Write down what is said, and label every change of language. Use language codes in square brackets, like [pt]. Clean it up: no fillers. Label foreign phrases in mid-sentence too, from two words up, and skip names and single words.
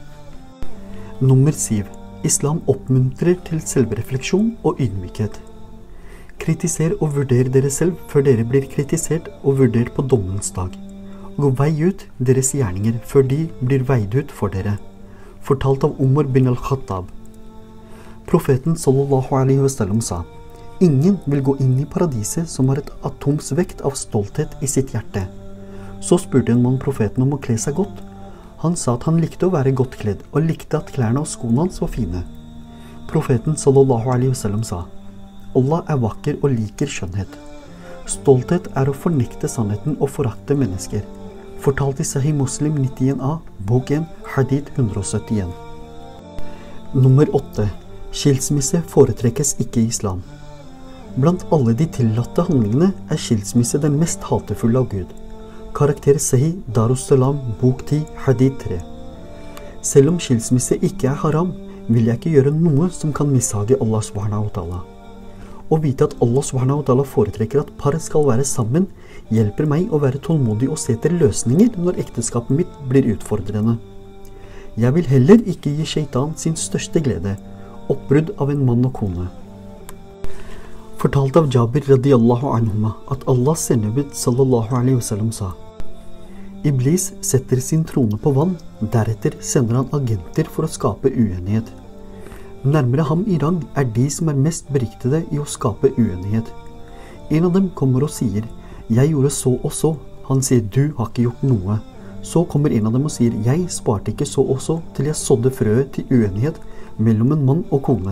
[no] Nummer 7. Islam oppmuntrer til selvrefleksjon og ydmykhet. Kritiser og vurder dere selv før dere blir kritisert og vurdert på dommens dag. Og vei ut deres gjerninger før de blir veid ut for dere. Fortalt av Umar bin al-Khattab. Profeten [ar] صلى الله عليه وسلم [no] sa, «Ingen vil gå inn i paradiset som har et atoms vekt av stolthet i sitt hjerte.» Så spurte en mann profeten om å kle seg godt. Han sa at han likte å være godt kledd, og likte at klærne og skoene hans var fine. Profeten [ar] صلى الله عليه وسلم [no] sa, «Allah er vakker og liker skjønnhet. Stolthet er å fornekte sannheten og forakte mennesker.» Fortalt i Sahih Muslim 91a, bok 1, hadith 171. Nummer 8. Skilsmisse foretrekkes ikke i islam. Blant alle de tillatte handlingene er skilsmisse den mest hatefulle av Gud. Karakter Sahih Darussalam, bok 10, hadith 3. Selv om skilsmisse ikke er haram, vil jeg ikke gjøre noe som kan mishage Allah [ar] سبحانه وتعالى. [no] Å vite at Allah [ar] سبحانه وتعالى [no] foretrekker at par skal være sammen, hjelper meg å være tålmodig og se etter løsninger når ekteskapet mitt blir utfordrende. Jeg vil heller ikke gi shaitan sin største glede, oppbrudd av en mann og kone. Fortalt av Jabir [ar] رضي الله عنهما [no] at Allahs sendebud [ar] صلى الله عليه وسلم [no] sa, Iblis setter sin trone på vann, deretter sender han agenter for å skape uenighet. Nærmere ham i rang er de som er mest beryktede i å skape uenighet. En av dem kommer og sier, «Jeg gjorde så og så.» Han sier, «Du har ikke gjort noe.» Så kommer en av dem og sier, «Jeg sparte ikke så og så til jeg sådde frøet til uenighet mellom en mann og kone.»